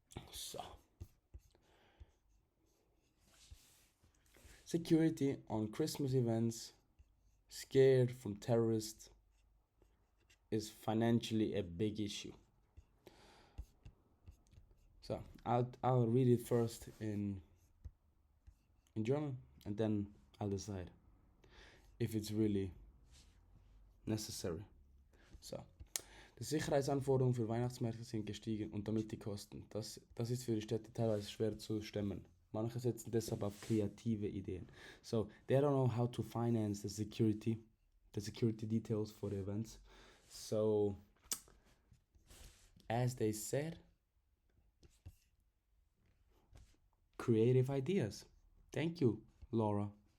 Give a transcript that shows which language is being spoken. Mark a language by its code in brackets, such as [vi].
[en] So security on Christmas events, scared from terrorists, is financially a big issue. So I'll read it first in German, and then I'll decide if it's really necessary. [de] So, die Sicherheitsanforderungen für Weihnachtsmärkte sind gestiegen und damit die Kosten. Das ist für die Städte teilweise schwer zu stemmen. Manche setzen deshalb auf kreative Ideen. [en] So, they don't know how to finance the security details for the events. So, as they said, creative ideas. Thank you, Laura.